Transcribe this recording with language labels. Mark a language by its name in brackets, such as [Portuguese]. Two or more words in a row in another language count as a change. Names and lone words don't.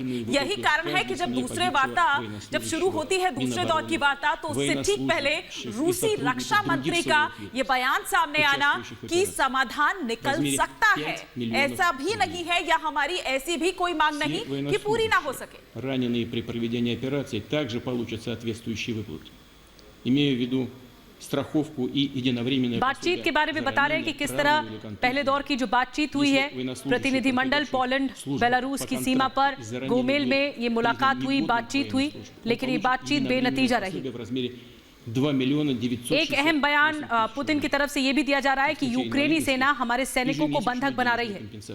[Hindi] यही कारण है कि जब दूसरे वार्ता जब शुरू होती है, दूसरे दौर की वार्ता, तो उससे ठीक पहले रूसी रक्षा मंत्री का ये बयान सामने आना कि समाधान निकल सकता है, ऐसा भी नहीं है या हमारी ऐसी भी कोई मांग नहीं कि पूरी ना हो सके। [Russian] раненые при проведении операции также получат соответствующие выплаты. Имею в виду страховку и единовременное [Hindi] बातचीत के बारे में बता रहे हैं कि किस तरह पहले दौर की जो बातचीत हुई है, प्रतिनिधिमंडल पोलैंड बेलारूस की सीमा पर गोमेल में ये मुलाकात हुई, बातचीत हुई, लेकिन ये बातचीत बेनतीजा रही। एक अहम बयान पुतिन की तरफ से ये भी दिया जा रहा है कि यूक्रेनी सेना हमारे सैनिकों को बंधक बना रही है।